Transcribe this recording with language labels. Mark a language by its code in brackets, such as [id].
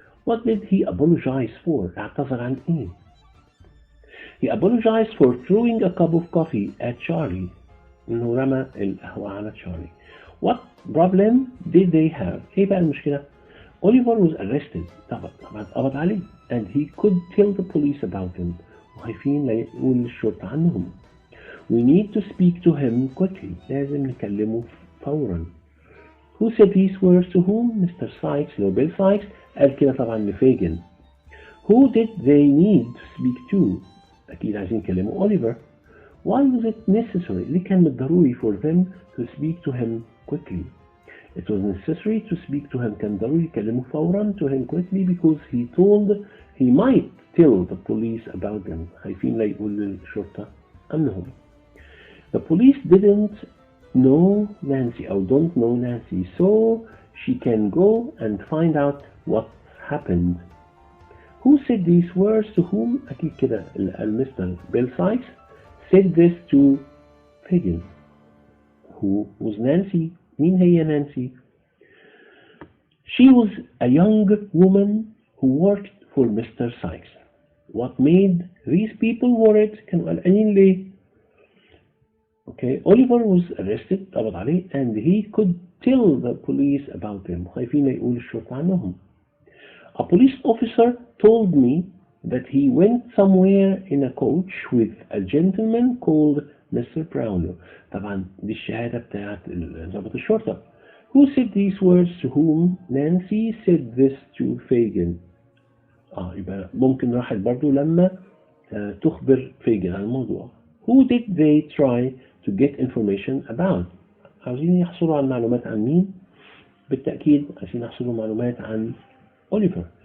[en] What did he apologize for? [ar] اعتذر عن إيه? [en] He apologized for throwing a cup of coffee at Charlie. [ar] إنه رمى القهوة على Charlie. [en] What problem did they have? [ar] إيه بقى المشكلة؟ [en] Oliver was arrested. [ar] طبعا قبض عليه. [en] And he could tell the police about him. [ar] وخايفين لا يقول للشرطة عنهم. [en] We need to speak to him quickly. [ar] لازم نكلمه فورا. [en] Who said these words to whom? Mr. Sykes or Bill Sykes [ar] قال كده طبعا لفيجن. [en] Who did they need to speak to? [ar] أكيد عايزين يكلموا Oliver. [en] Why was it necessary? [ar] ليه كان بالضروري [en] for them to speak to him quickly? It was necessary to speak to him. [ar] كان ضروري يكلموا فورا [en] to him quickly because he might tell the police about them. [ar] خايفين لا يقول للشرطة عنهم. [en] The police didn't know Nancy or don't know Nancy, so she can go and find out what happened. Who said these words to whom? [ar] أكيد كده Mr. [en] Bill Sykes said this to Fagin. Who was Nancy? [ar] مين هي Nancy? [en] She was a young woman who worked for Mr. Sykes. What made these people worried? [ar] كانوا قلقانين ليه؟ [en] Okay, Oliver was arrested [ar] قبض عليه [en] and he could tell the police about him. [ar] خايفين يقول الشرطة عنهم. [en] A police officer told me that he went somewhere in a coach with a gentleman called Mr. Brownlow. [ar] طبعا دي الشهادة بتاعت ضابط الشرطة. [en] Who said these words to whom? Nancy said this to Fagin. [ar] يبقى ممكن راحت برضو لما تخبر فيجن عن الموضوع. [en] Who did they try to get information about? [ar] عاوزين يحصلوا على معلومات عن مين؟ بالتأكيد عايزين يحصلوا معلومات عن Oliver.